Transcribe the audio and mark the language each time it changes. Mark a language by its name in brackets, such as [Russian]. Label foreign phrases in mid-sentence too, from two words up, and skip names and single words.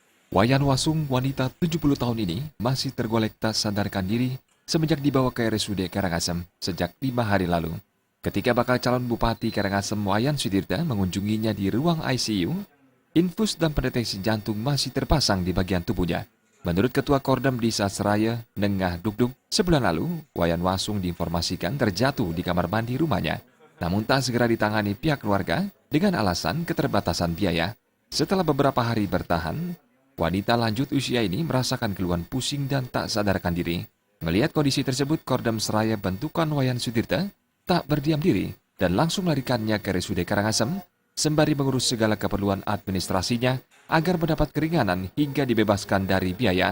[Indonesian] Wayan Wasung, wanita 70 tahun ini, masih tergolek tak sadarkan diri semenjak dibawa ke RSUD Karangasem sejak 5 hari lalu. Ketika bakal calon Bupati Karangasem Wayan Sudirta mengunjunginya di ruang ICU, infus dan pendeteksi jantung masih terpasang di bagian tubuhnya. Menurut Ketua Kordam Desa Seraya, Nengah Dukduk, sebulan lalu, Wayan Wasung diinformasikan terjatuh di kamar mandi rumahnya. Namun tak segera ditangani pihak keluarga dengan alasan keterbatasan biaya. Setelah beberapa hari bertahan, wanita lanjut usia ini merasakan keluhan pusing dan tak sadarkan diri. Melihat kondisi tersebut, Kordam Seraya bentukan Wayan Sudirta tak berdiam diri dan langsung melarikannya ke RSUD Karangasem sembari mengurus segala keperluan administrasinya agar mendapat keringanan hingga dibebaskan dari biaya.